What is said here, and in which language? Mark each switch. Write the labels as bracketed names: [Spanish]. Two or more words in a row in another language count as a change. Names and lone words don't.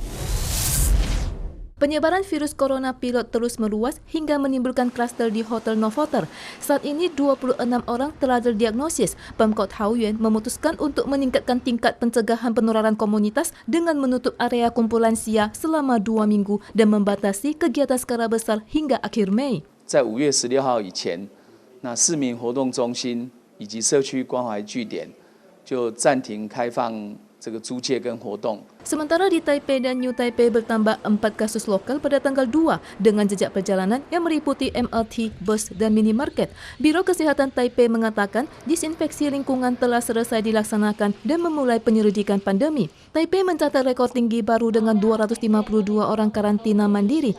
[Indonesian] Penyebaran virus corona pilot terus meluas hingga menimbulkan klaster di Hotel Novotel. Saat ini 26 orang telah terdiagnosis. Pemkot Taoyuan memutuskan untuk meningkatkan tingkat pencegahan penularan komunitas dengan menutup area kumpulan lansia selama 2 minggu dan membatasi kegiatan skala besar hingga akhir Mei. [Chinese] 在5月16号以前，那市民活动中心以及社区关怀据点就暂停开放这个租借跟活动。 [Indonesian] Sementara di Taipei dan New Taipei bertambah 4 kasus lokal pada tanggal 2 dengan jejak perjalanan yang meliputi MRT, bus, dan minimarket. Biro Kesehatan Taipei mengatakan disinfeksi lingkungan telah selesai dilaksanakan dan memulai penyelidikan pandemi. Taipei mencatat rekor tinggi baru dengan 252 orang karantina mandiri.